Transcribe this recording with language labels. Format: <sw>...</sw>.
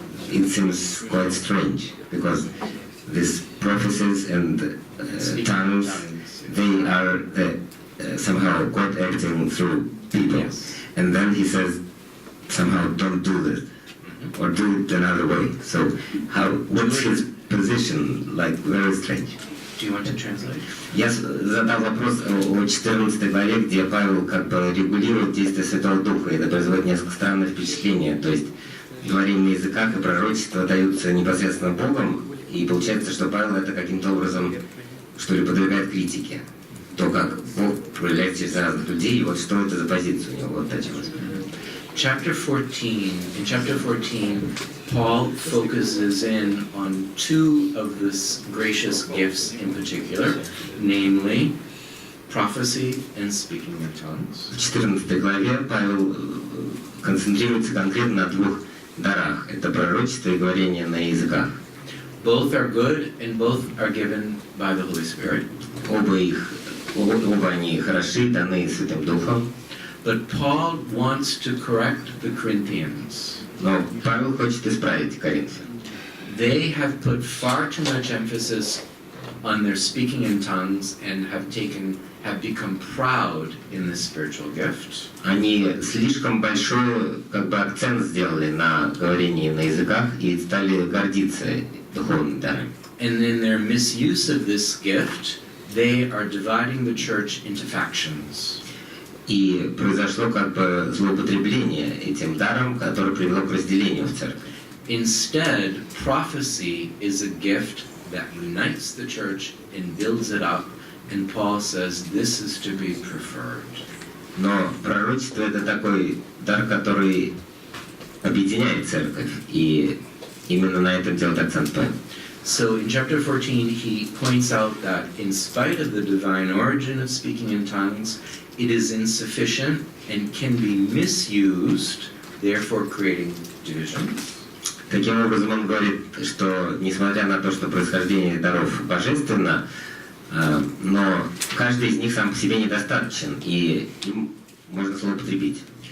<en>It seems quite strange, because these prophecies and tongues, they are somehow God acting through people. And then he says, somehow don't do that, or do it another way. So what's his position? Like, very strange. Do you want to translate?</en> <ru>Я задал вопрос о 14 главе, где Павел как бы регулирует действие Святого Духа, и это производит несколько странное впечатление. То есть говорение на языках и пророчество даются непосредственно Богом, и получается, что Павел это каким-то образом, что ли, подвергает критике. То, как Бог проявляется через разных людей, и вот что это за позиция у него, вот эти вот.</ru> <en>In chapter 14, Paul focuses in on two of the gracious gifts in particular, namely prophecy and speaking in tongues.</en> <ru>В 14 главе Павел концентрируется конкретно на двух дарах. Это пророчество и говорение на языках.</ru> <en>Both are good and both are given by the Holy Spirit.</en> <ru>Оба они хороши, даны Святым Духом.</ru> <en>But Paul wants to correct the Corinthians.</en> <ru>Но Павел хочет исправить Коринфян.</ru> <en>They have put far too much emphasis on their speaking in tongues and have become proud in this spiritual gift.</en> <ru>Они слишком большой акцент сделали на говорении на языках и стали гордиться духовными дарами.</ru> <en>And in their misuse of this gift, they are dividing the church into factions.</en> <ru>И произошло злоупотребление этим даром, которое привело к разделению в церкви.</ru> <en>Instead, prophecy is a gift that unites the church and builds it up, and Paul says this is to be preferred.</en> <ru>Но пророчество это такой дар, который объединяет церковь, и именно на этом делает акцент Павел.</ru> <en>So in chapter 14, he points out that in spite of the divine origin of speaking in tongues, it is insufficient and can be misused, therefore creating divisions.</en> <ru>Таким образом, он говорит, что несмотря на то, что происхождение даров божественно, но каждый из них сам по себе недостаточен, и им можно злоупотребить.</ru>